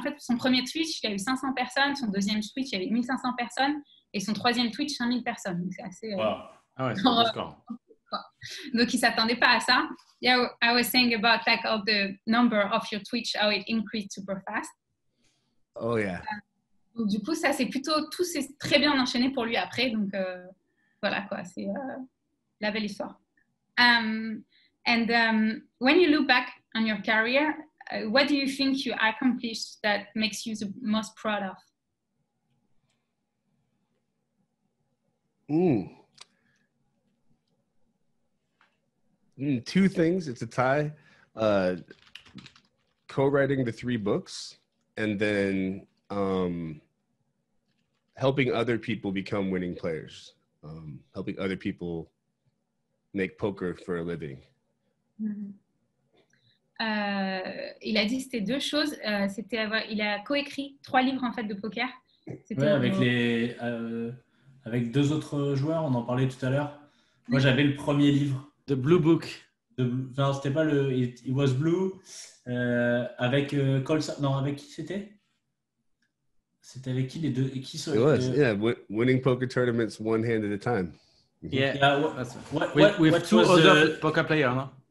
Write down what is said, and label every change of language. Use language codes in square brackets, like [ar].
[fr] En fait, son premier Twitch, il y a eu 500 personnes. Son deuxième Twitch, il y avait 1500 personnes. Et son troisième Twitch, 5000 personnes. Donc, c'est assez... Wow. Ah ouais, c'est un score. Donc, il ne s'attendait pas à ça. [en] Yeah, I was saying about all the number of your Twitch, how it increased super fast. Oh, yeah. [fr] Donc, du coup, ça, tout s'est très bien enchaîné pour lui après. Donc, voilà, quoi, c'est la belle histoire. [en] And when you look back on your career, what do you think you accomplished that makes you the most proud of? Two things. It's a tie. Co-writing the 3 books, and then helping other people become winning players, helping other people make poker for a living. [fr] Il a dit c'était 2 choses. Il a coécrit 3 livres en fait de poker. Ouais, avec 2 autres joueurs, on en parlait tout à l'heure. Moi, j'avais le premier livre. [en] The Blue Book. [fr] Enfin, c'était pas le It Was Blue. Avec Colson. Non, avec qui c'était? C'était avec qui les deux? [en] Winning poker tournaments one hand at a time. Yeah. With 2 other poker players, no?